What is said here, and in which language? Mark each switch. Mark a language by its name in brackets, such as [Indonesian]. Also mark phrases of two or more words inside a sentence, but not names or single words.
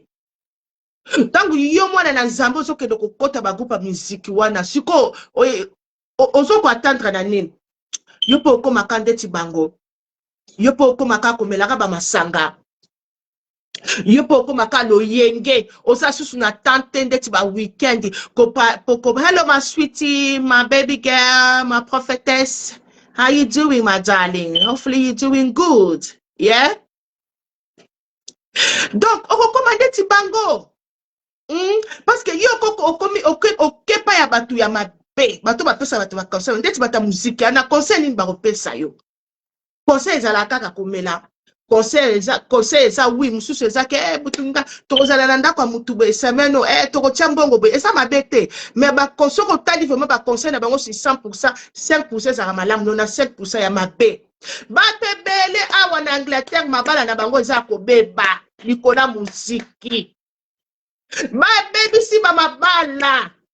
[Lingala] Tangu yo mwana na nzambe ozokende kokota ba groupe ya musique wana siko ozo ko attendre na nini yo po okoma kandeti bango yo po okoma ka komelaka ba masanga yo po okoma ka loyenge osa susu na tante ndeti ba weekend ko [English] hello my sweetie, my baby girl, my prophetess, how you doing my darling? Hopefully you're doing good. Yeah, [Lingala] donc okokoma ndeti bango [French] parce que [Lingala] yo okomi okepa ya batu ya mabe batu bapesa batu ba conseil ndeti bata muziki ana conseil nini bakopesa yo conseil ezala kaka komela conseil eza oui mususu ezake butunga tokozala na ndako ya mutu boye semeno tokotia mbongo boye eza mabe te mais baconseil kotali vraiment baconseil na bango si 100% 5% ezala malamu nona 5% ya mabe bato ebele awa na Angleterre mabala na bango eza kobeba likola muziki babebisi bamabala